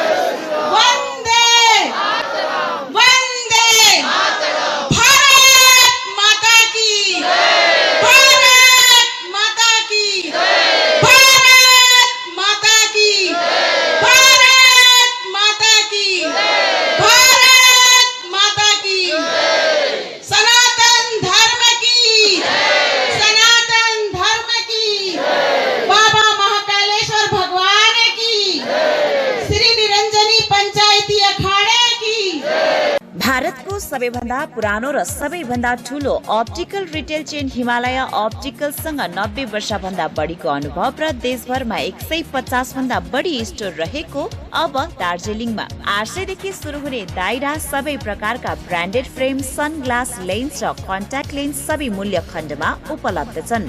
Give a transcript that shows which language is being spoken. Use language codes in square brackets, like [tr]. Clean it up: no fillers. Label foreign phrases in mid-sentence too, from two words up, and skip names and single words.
[hi] वंदे वंदे भारत माता की, भारत माता की, भारत माता की, भारत माता की, भारत माता की, सनातन धर्म की, सनातन धर्म की, बाबा महाकालेश्वर भगवान की, श्री निरंजनी पंचायती अखाड़े की। [ne] भारतको सबैभन्दा पुरानो र सबैभन्दा ठूलो [en] optical retail chain [ne] हिमालय अप्टिकलसँग 90 वर्षभन्दा बढीको अनुभव र देशभरमा 150 भन्दा बढी स्टोर रहेको अब दार्जिलिङमा 800 देखि सुरु हुने दायरा सबै प्रकारका [en] branded frame, sunglass lens [ne] र [en] contact lens [ne] सबै मूल्य खण्डमा उपलब्ध छन्।